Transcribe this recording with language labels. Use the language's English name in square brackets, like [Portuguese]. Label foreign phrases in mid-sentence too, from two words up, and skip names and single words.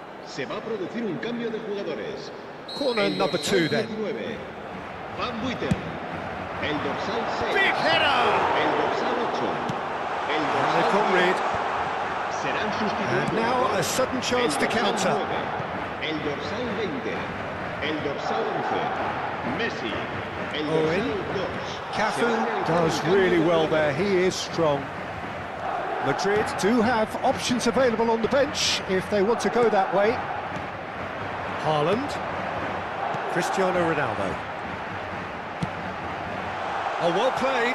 [Spanish] Se va a producir un cambio de jugadores. [English] Corner number 2 then. [Spanish] Van Buiten. El dorsal 6. [English] Big header! [Spanish] El dorsal 8. El [English] And they've got [Spanish] dorsal [English] rid. [Spanish] 10. Serán sustituidos. [English] And now a sudden chance to counter. [Spanish] El dorsal 20. El dorsal 11. Messi. El [English] Owen. [Spanish] dorsal 2. [English] Cafu does really well there. He is strong. Madrid do have options available on the bench if they want to go that way. Haaland. Cristiano Ronaldo. Oh, well played.